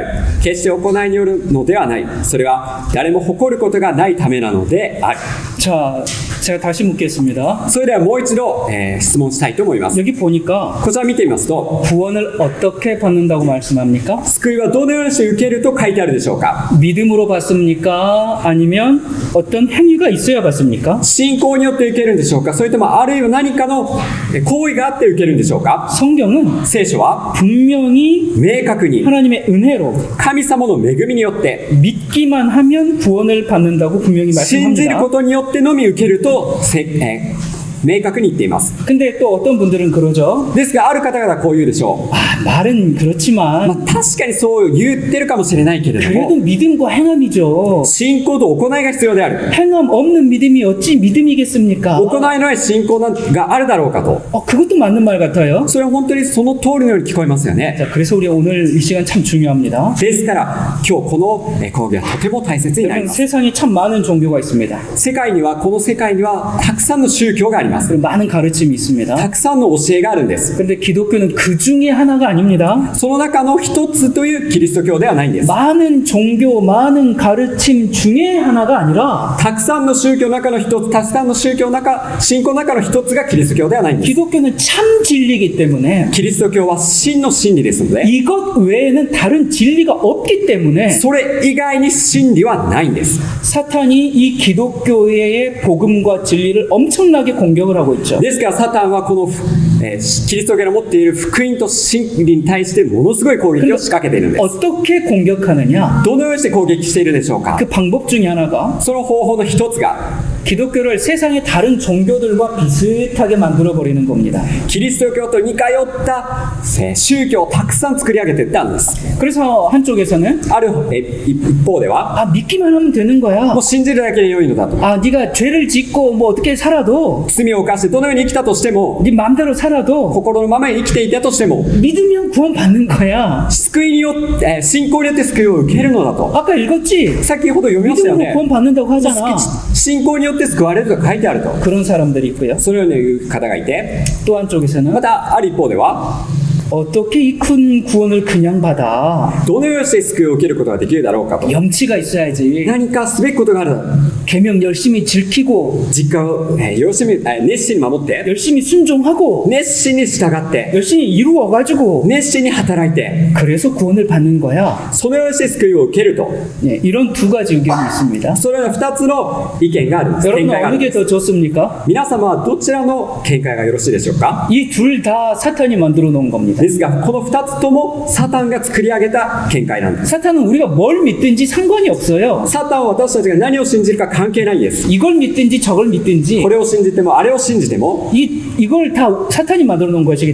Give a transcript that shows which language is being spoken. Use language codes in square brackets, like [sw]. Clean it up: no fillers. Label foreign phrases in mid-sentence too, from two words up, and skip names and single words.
[ja] 決して行いによるのではない。それは誰も誇ることがないためなのである。 [ko] 자, 제가 다시 묻겠습니다. [ja] それではもう一度、質問したいと思います。 [ko] 여기 보니까 [ja] こちら見てみますと、 [ko] 구원을 어떻게 받는다고 말씀합니까? [ja] 救いはどのようにして受けると書いてあるでしょうか。 [ko] 믿음으로 받습니까? 아니면 어떤 행위가 있어야 받습니까? [ja] 信仰によって受けるんでしょうか。それともあるいは何かの行為があって受けるんでしょうか。 [ko] 성경은 [ja] 聖書は [ko] 분명히 [ja] 明確に [ko] 하나님의 은혜로 [ja] 神様の恵みによって [ko] 믿기만 하면 구원을 받는다고 분명히 [ja] 信じる [ko] 말씀합니다. [ja] ことによってのみ受けると明確に言っています。 [ko] 근데 또 어떤 분들은 그러죠. [ja] ですがある方々はこう言うでしょう。 [ko] 아, 말은 그렇지만 [ja] 確かにそう言ってるかもしれないけれど [ko] 그래도 [ja] も [ko] 믿음과 행함이죠. [ja] 信仰と行いが必要である。 [ko] 행함 없는 믿음이 어찌 믿음이겠습니까? [ja] 行いのない信仰があるだろうかと。 [ko] 그것도 맞는 말 같아요. [ja] それは本当にその通りのように聞こえますよね。 [ko] 자, 그래서 우리 오늘 이 시간 참 중요합니다. [ja] ですから今日この講義はとても大切になり [ko] 여러분 [ja] ます。 [ko] 세상에 참 많은 종교가 있습니다. [ja] この世界にはたくさんの宗教があります。 [ko] 그리고 많은 가르침이 있습니다. [ja] たくさんの教えがあるんです。 [ko] 그런데 기독교는 그 중에 하나가 아닙니다. [ja] その中の一つというキリスト教ではないんです。 [ko] 많은 종교, 많은 가르침 중에 하나가 아니라 [ja] たくさんの宗教の中の一つ、たくさんの宗教の中、信仰の中の一つがキリスト教ではないんです。 [ko] 기독교는 참 진리이기 때문에 [ja] キリスト教は真の真理ですので、 [ko] 이것 외에는 다른 진리가 없기 때문에 [ja] それ以外に真理はないんです。 [ko] 사탄이 이 기독교의 복음과 진리를 엄청나게 공격을 하고 있죠. [ja] ですからサタンはこの、キリスト教が持っている福音と真理に対してものすごい攻撃を仕掛けているんです。 [ko] 어떻게 공격하느냐? [ja] どのようにして攻撃しているでしょうか。 [ko] 그 방법 중에 하나가 [ja] その方法の一つが [ko] 기독교를 세상의 다른 종교들과 비슷하게 만들어 버리는 겁니다. [ja] キリスト教と似通った宗教をたくさん作り上げていったんです。 [ko] 그래서 한쪽에서는 [ja] ある一方では [ko] 아, 믿기만 하면 되는 거야. [ja] もう信じるだけで良いのだと。 [ko] 아, 네가 죄를 짓고 뭐 어떻게 살아도 [ja] 罪を犯してどのように生きたとしても、 [ko] 네 마음대로 살아도 [ja] 心のままに生きていたとしても、 [ko] 믿으면 구원 받는 거야. [ja] 救いによって、信仰によって救いを受けるのだと。 [ko] 아까 읽었지? [ja] 先ほど読みましたよ [ko] 믿음으로 [ja] ね。 [ko] 구원 받는다고 하잖아. [ja] 信仰によって救われると書いてあると。 [ko] 그런 사람들이 있고요. [ja] そのように言う方がいて、 [ko] 또 한쪽에서는 [ja] またある一方では、 [ko] 어떻게 이 큰 구원을 그냥 받아? [ja] どのようにして救いを受けることができるだろうかと。 [ko] 염치가 있어야지. [ja] 何かすべきことがある。 [ko] 계명 열심히 지키고 [ja] 実家を熱心に守って、 [ko] 열심히 순종하고 [ja] 熱心に従って、 [ko] 열심히 이루어가지고 [ja] 熱心に働いて、 [ko] 그래서 구원을 받는 거야. [ja] そのようにして救いを受けると。 [ko] 네, 이런 두 가지 의견이 있습니다. [ja] そのような2つの意見があるんです。見 [ko] 여러분 [ja] 解がある [ko] 어느 [ja] んで [ko] 게 [ja] す。 [ko] 더 좋습니까? [ja] 皆様はどちらの見解がよろしいでしょうか。 [ko] 이 둘 다 사탄이 만들어 놓은 겁니다. [ja] ですがこの2つともサタンが作り上げた見解なんです。 [ko] 사탄은 우리가 뭘 믿든지 상관이 없어요. [ja] サタンは私たちが何を信じるか関係ないんです。 [ko] 이걸 믿든지 저걸 믿든지 [ja] これを信じてもあれを信じても [ko] 이걸 다 사탄이 만들어 놓은 것이기